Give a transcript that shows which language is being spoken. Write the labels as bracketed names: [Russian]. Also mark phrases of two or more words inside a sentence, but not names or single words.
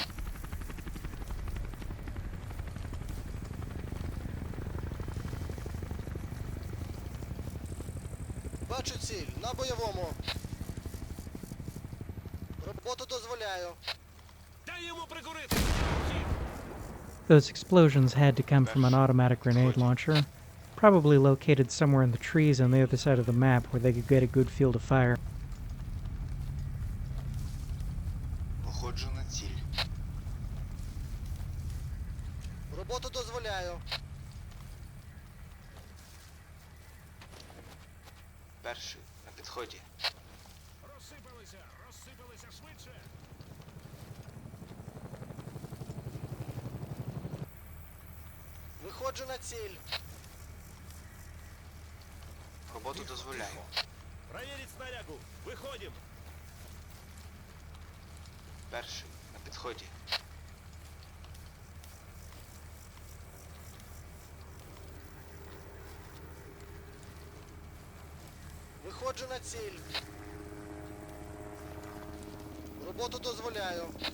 [Ukrainian] Бачу ціль. На бойовому. Роботу дозволяю. Дай йому прикурити! Хід! [English] Those explosions had to come from an automatic grenade launcher, probably located somewhere in the trees on the other side of the map where they could get a good field of fire. [Ukrainian] Виходжу на ціль. Роботу дозволяю. Перший на підході. Розсипалися! Розсипалися швидше! Виходжу на ціль. Роботу дозволяю. [Russian] Проверить снарягу. Выходим. [Ukrainian] Перший на підході. Виходжу на ціль. Роботу дозволяю.